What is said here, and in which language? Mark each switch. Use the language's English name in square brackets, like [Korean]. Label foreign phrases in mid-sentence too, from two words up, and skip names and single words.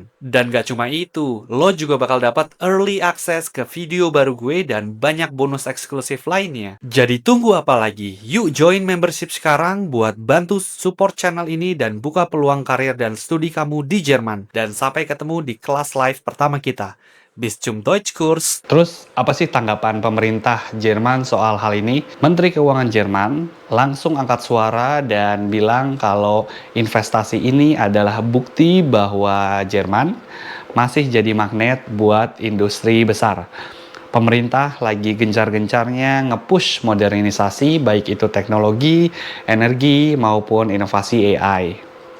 [Indonesian] Dan gak cuma itu, lo juga bakal dapat [English] early access [Indonesian] ke video baru gue dan banyak bonus eksklusif lainnya. Jadi tunggu apa lagi? Yuk [English] join membership [Indonesian] sekarang buat bantu [English] support channel [Indonesian] ini dan buka peluang karir dan studi kamu di Jerman. Dan sampai ketemu di kelas live pertama kita. [German] Bis zum Deutschkurs. [Indonesian] Terus apa sih tanggapan pemerintah Jerman soal hal ini? Menteri Keuangan Jerman langsung angkat suara dan bilang kalau investasi ini adalah bukti bahwa Jerman masih jadi magnet buat industri besar. Pemerintah lagi gencar-gencarnya nge-push modernisasi baik itu teknologi, energi maupun inovasi AI.